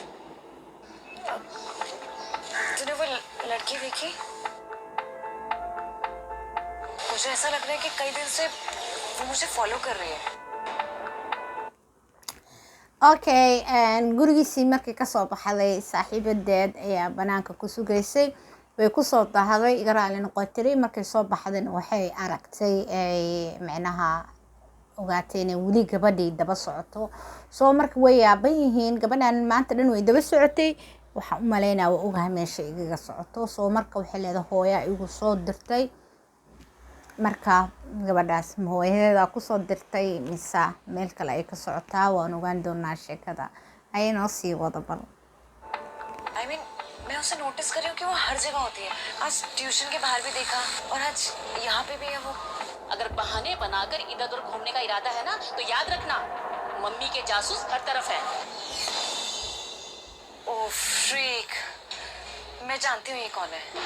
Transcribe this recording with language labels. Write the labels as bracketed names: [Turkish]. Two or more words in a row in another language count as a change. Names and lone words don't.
[Hindi] तूने वो लड़की देखी मुझे ऐसा लग रहा है कि कई दिन से वो मुझे फॉलो कर रही है [Somali] okay gurigiisii markii kasoo baxday saaxiibadeed ayaa banaanka ku sugaysay way kusoo dahday iga raali noqotay markay soo baxdeen waxay aragtay macnaha ogaatay inay weli gabadhii daba socoto soo marka way yaaban yihiin gabadhan maanta dhan way daba socotay waxa u maleynaa waa ogahay meesha igaga socoto soo marka waxay leedahay hooya igu soo dirtay marka gabadhaas hooyadeeda ku soo dirtay mise meel kale ay ka socotaa waan ogaan doonaa sheekada ayay noo sii wada bal [Hindi] उसे नोटिस कर रही हूँ कि वो हर जगह होती है। आज ट्यूशन के बाहर भी देखा और आज यहाँ पे भी है वो। अगर बहाने बनाकर इधर उधर घूमने का इरादा है ना तो याद रखना मम्मी के जासूस हर तरफ है। ओह फ्रीक, मैं जानती हूँ ये कौन है।